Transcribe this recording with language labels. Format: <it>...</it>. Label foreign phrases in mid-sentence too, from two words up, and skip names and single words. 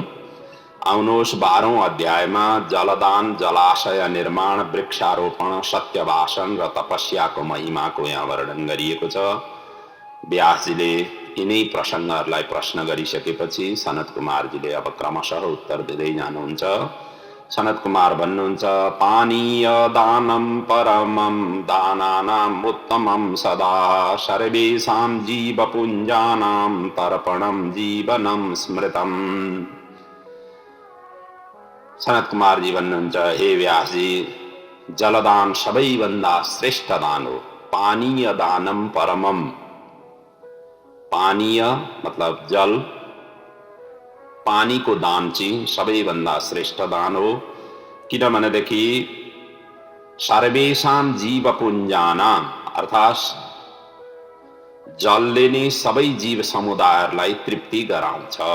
<ne>आउनुहोस् 12औं अध्यायमा जलदान, जलाशय निर्माण, वृक्षारोपण, सत्यवासन र तपस्याको महिमाको यहाँ वर्णन गरिएको छ। व्यासजीले यिनै प्रसङ्गहरूलाई प्रश्न गरिसकेपछि सनत कुमारजीले अब क्रमशः उत्तर दिँदै जानुहुन्छ। सनत कुमार भन्नुहुन्छ,</ne> <sa>पानीय दानं परमं दानानाम् उत्तमं सदा सर्वेषां जीवपुञ्जानां तर्पणं जीवनं स्मृतम्।</sa> <ne>सनत कुमारजी भन्नुहुन्छ, हे व्यासजी, जलदान सबैभन्दा श्रेष्ठ दान हो।</ne> <sa>पानीय दानम परमम।</sa> <ne>पानीय मतलब जल, पानीको दान चाहिँ सबैभन्दा श्रेष्ठ दान हो। किनभनेदेखि</ne> <sa>सर्वेषां जीवपुञ्जानां,</sa> <ne>अर्थात् जलले नै सबै जीव समुदायहरूलाई तृप्ति गराउँछ।</ne>